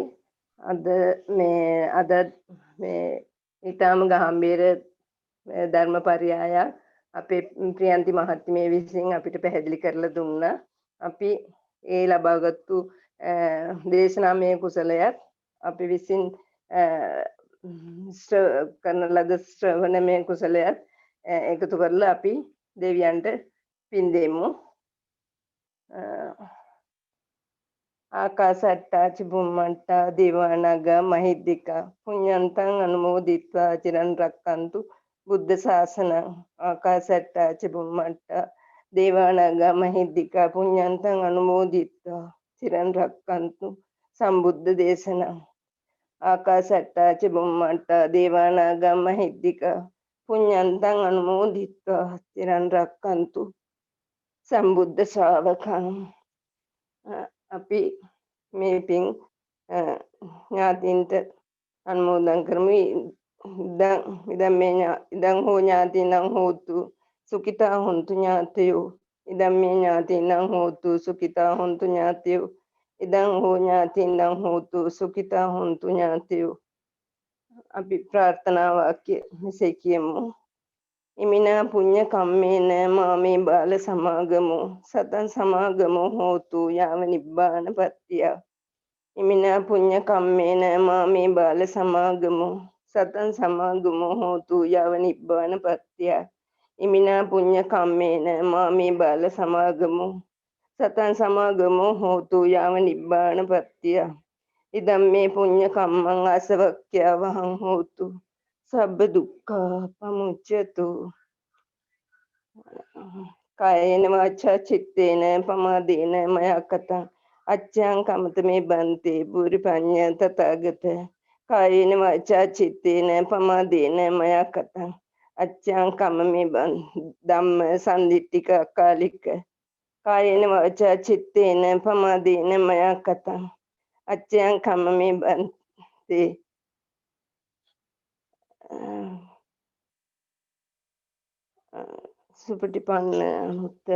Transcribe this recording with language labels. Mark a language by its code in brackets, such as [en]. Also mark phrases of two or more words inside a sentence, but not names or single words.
[si] අද මේ ඊටාම ගාම්භීර ධර්මපරයයක් අපේ ප්‍රියන්ති මහත්මිය විසින් අපිට පැහැදිලි කරලා දුන්නා. අපි ඒ ලබාගත්තු දේශනාමය කුසලයක් අපි විසින් කරන ලද ශ්‍රවණමය කුසලයක් එකතු කරලා අපි දෙවියන්ට පින් දෙමු. [pi] ආකාසට්ටා චුම්මට්ටා දේවානාගා මහිද්దికා පුඤ්ඤන්තං අනුමෝදිත්වා චිරන් රැක්කන්තු බුද්ධ ශාසනං. ආකාසට්ටා චුම්මට්ටා දේවානාගා මහිද්దికා පුඤ්ඤන්තං අනුමෝදිත්වා චිරන් රැක්කන්තු සම්බුද්ධ දේශනං. ආකාසට්ටා චුම්මට්ටා දේවානාගා මහිද්దికා පුඤ්ඤන්තං අනුමෝදිත්වා චිරන් රැක්කන්තු සම්බුද්ධ ශාවකං. [si] අපි මේ පින් ඥාතින්ට අනුමෝදන් කරමු. [pi] ඉදම් හෝ ඥාතිනං හෝතු සුඛිතා හොන්තු ඥාතයෝ. ඉදම් මේ ඥාතිනං හෝතු සුඛිතා හොන්තු ඥාතයෝ. ඉදම් හෝ ඥාතිනං හෝතු සුඛිතා හොන්තු ඥාතයෝ. [si] අපි ප්‍රාර්ථනා වාක්‍ය මෙසේ කියමු. [pi] ඉමිනා පුඤ්ඤ කම්මේන මාමේ බාල සමාගමෝ සතං සමාගමෝ හෝතු යාව නිබ්බාන පත්තිය. ඉමිනා පුඤ්ඤ කම්මේන මාමේ බාල සමාගමෝ සතං සමාගමෝ හෝතු යාව නිබ්බාන පත්තිය. ඉමිනා පුඤ්ඤ කම්මේන මාමේ බාල සමාගමෝ සතං සමාගමෝ හෝතු යාව නිබ්බාන පත්තිය. ඉදම්මේ පුඤ්ඤ කම්මං ආසවක්ඛ්‍යාවහං හෝතු සබ්බ දුක්ඛා පමුච්ඡතු. කායේන වාචා චිත්තේන පමාදේන මයා කතං අච්ඡං කමතමේ බන්තේ බුරි පඤ්ඤ තථාගත. කායේන වාචා චිත්තේන පමාදේන මයා කතං අච්ඡං කමමේ බන් ධම්ම සම්දිට්ඨික අකාලික. කායේන වාචා චිත්තේන පමාදේන මයා කතං අච්ඡං කමමේ බන්තේ සුපටිපන්න උත්තර.